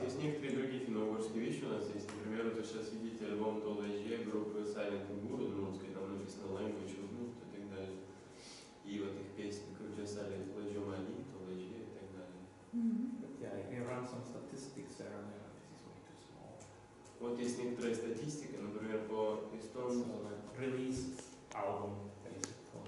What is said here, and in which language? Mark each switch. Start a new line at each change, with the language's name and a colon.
Russian: Есть некоторые другие финно-угорские вещи у нас есть. Например, вот вы сейчас видите альбом Толэжье группы Silent Guru, русской, там написано Language of Mood и так далее. И вот их песни, как писали Толэжье Мали, Толэжье и так далее.
English: But yeah, I can run some statistics there, and this is way too small.
Russian: Вот есть некоторая статистика, например, по эстонцу.
English: So like released album, basically.